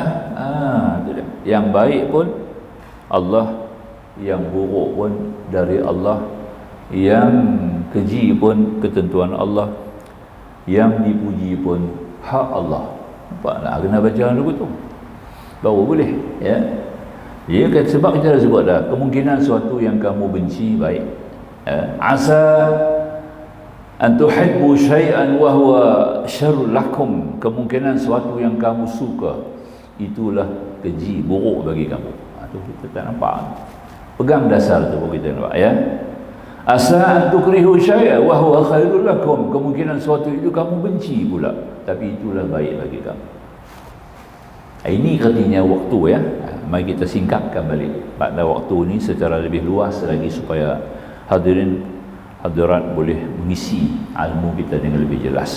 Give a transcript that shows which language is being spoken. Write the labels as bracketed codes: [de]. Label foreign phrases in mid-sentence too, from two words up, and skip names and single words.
[ms] Yang baik pun Allah, yang buruk pun dari Allah, yang keji pun ketentuan Allah, yang dipuji pun hak Allah. Nampak tak? Kena baca dulu tu baru boleh ya. Ya, sebab kita dah sebut dah, kemungkinan suatu yang kamu benci baik, [ar] عسى أن تحبوا شيئا وهو شر لكم, [ms] kemungkinan suatu yang kamu suka itulah keji, buruk bagi kamu. Tu kita tak nampak. Pegang dasar tu kita nampak ya. [ar] عسى أن تكرهوا شيئا وهو خير لكم, [ms] kemungkinan suatu itu kamu benci pula, tapi itulah baik bagi kamu. Ini artinya waktu ya. Mari kita singkapkan balik pada waktu ni secara lebih luas lagi, supaya hadirat boleh mengisi ilmu kita dengan lebih jelas.